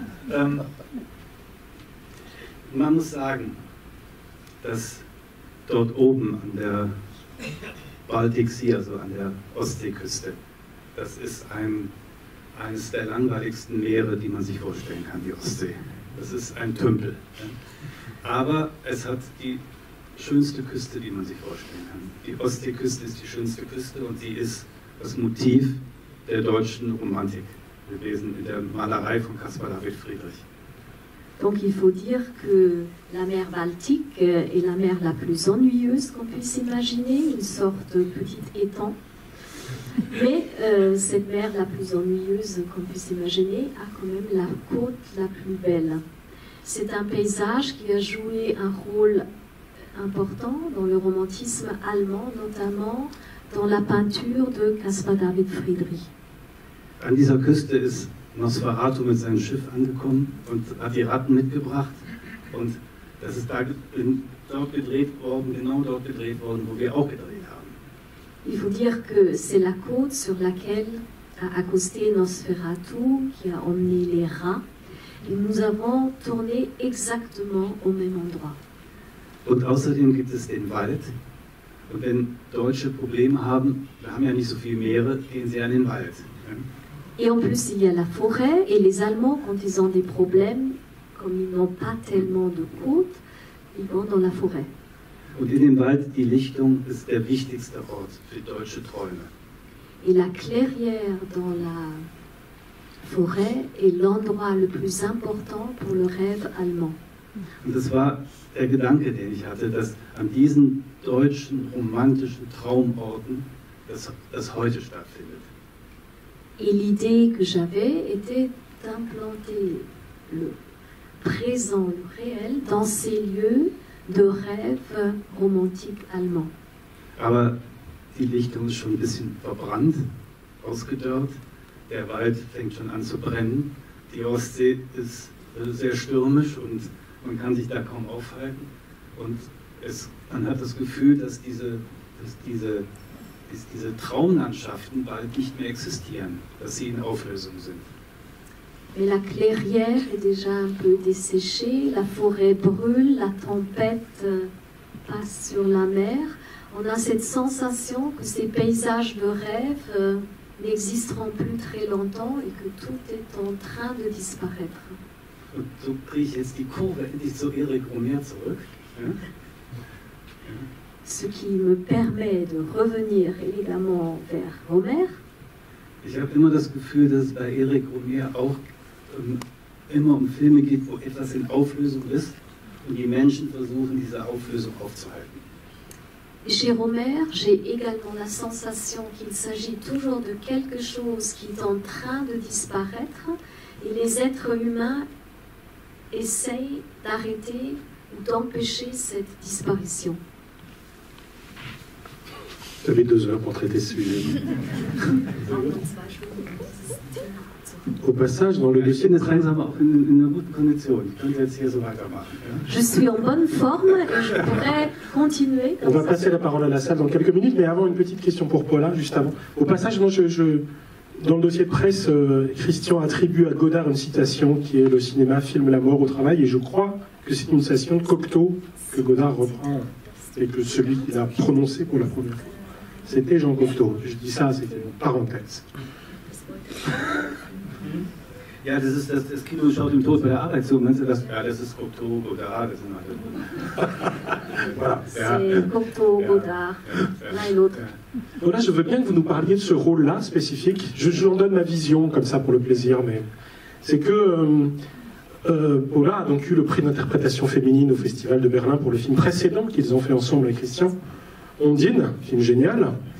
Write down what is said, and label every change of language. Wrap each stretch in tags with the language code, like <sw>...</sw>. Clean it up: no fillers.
<de>Ja, man muss sagen, dass dort oben an der Baltiksee, also an der Ostseeküste, das ist eines der langweiligsten Meere, die man sich vorstellen kann, die Ostsee. Das ist ein Tümpel. Aber es hat die schönste Küste, die man sich vorstellen kann. Die Ostseeküste ist die schönste Küste und sie ist das Motiv der deutschen Romantik gewesen in der Malerei von Caspar David Friedrich.</de> <fr>Donc il faut dire que la mer Baltique est la mer la plus ennuyeuse qu'on puisse imaginer, une sorte de petit étang. Mais cette mer la plus ennuyeuse qu'on puisse imaginer a quand même la côte la plus belle. C'est un paysage qui a joué un rôle important dans le romantisme allemand, notamment dans la peinture de Caspar David Friedrich.</fr> <de>An dieser Küste ist Nosferatu mit seinem Schiff angekommen und hat die Ratten mitgebracht. Und das ist dort gedreht worden, genau dort gedreht worden, wo wir auch gedreht haben.</de> <fr>Il faut dire que c'est la côte sur laquelle a accosté Nosferatu qui a emmené les rats. Et nous avons tourné exactement au même endroit.</fr> <de>Und außerdem gibt es den Wald. Und wenn Deutsche Probleme haben, wir haben ja nicht so viele Meere, gehen sie an den Wald.</de> <fr>Et en plus, il y a la forêt, et les Allemands, quand ils ont des problèmes, comme ils n'ont pas tellement de côtes, ils vont dans la forêt.</fr> <de>Und in dem Wald, die Lichtung ist der wichtigste Ort für deutsche Träume.</de> <fr>Et la clairière dans la forêt est l'endroit le plus important pour le rêve allemand.</fr> <de>Und das war der Gedanke, den ich hatte, dass an diesen deutschen romantischen Traumorten das heute stattfindet.</de> <fr>Et l'idée que j'avais était d'implanter le présent, le réel, dans ces lieux de rêve romantique allemand.</fr> <de>Aber die Lichtung ist schon ein bisschen verbrannt, ausgedörrt. Der Wald fängt schon an zu brennen. Die Ostsee ist sehr stürmisch und man kann sich da kaum aufhalten. Und man hat das Gefühl, dass diese Traumlandschaften bald nicht mehr existieren, dass sie in Auflösung sind.</de> <fr>Mais la clairière est déjà un peu desséchée, la forêt brûle, la tempête passe sur la mer. On a cette sensation que ces paysages de rêve n'existeront plus très longtemps et que tout est en train de disparaître.</fr> <de>Und so kriege ich jetzt die Kurve endlich zu Erich Rohmer zurück. Ja?</de> <fr>Ce qui me permet de revenir évidemment vers Rohmer.</fr> <de>Ich habe immer das Gefühl, dass es bei Erich Rohmer auch immer um Filme geht, wo etwas in Auflösung ist und die Menschen versuchen, diese Auflösung aufzuhalten.</de> <fr>Et chez Rohmer, j'ai également la sensation qu'il s'agit toujours de quelque chose qui est en train de disparaître et les êtres humains essayent d'arrêter ou d'empêcher cette disparition. Vous avez 2 heures pour traiter ce sujet. Au passage, dans le dossier</fr> <de>Ich bin jetzt langsam auch in einer guten Kondition. Ich könnte jetzt hier so weitermachen. Ja?</de> <fr>Je suis en bonne forme et je pourrais continuer. On va passer la parole à la salle dans quelques minutes, mais avant, une petite question pour Paula, juste avant. Au passage, dans le dossier de presse, Christian attribue à Godard une citation qui est « Le cinéma filme la mort au travail », et je crois que c'est une citation de Cocteau que Godard reprend, et que celui qui l'a prononcé pour la première fois, c'était Jean Cocteau. Je dis ça, c'était une parenthèse.</fr> <de>Ja, das Kino schaut dem Tod bei der Arbeit zu. Meinst du das? Ja, das ist Cocteau, Godard, das sind alle.</de> <fr>Voilà. C'est Cocteau, Godard, l'un et l'autre. Voilà, je veux bien que vous nous parliez de ce rôle-là spécifique. Je vous en donne ma vision, comme ça, pour le plaisir, mais c'est que Paula a donc eu le prix d'interprétation féminine au Festival de Berlin pour le film précédent qu'ils ont fait ensemble avec Christian, Ondine, film génial.</fr>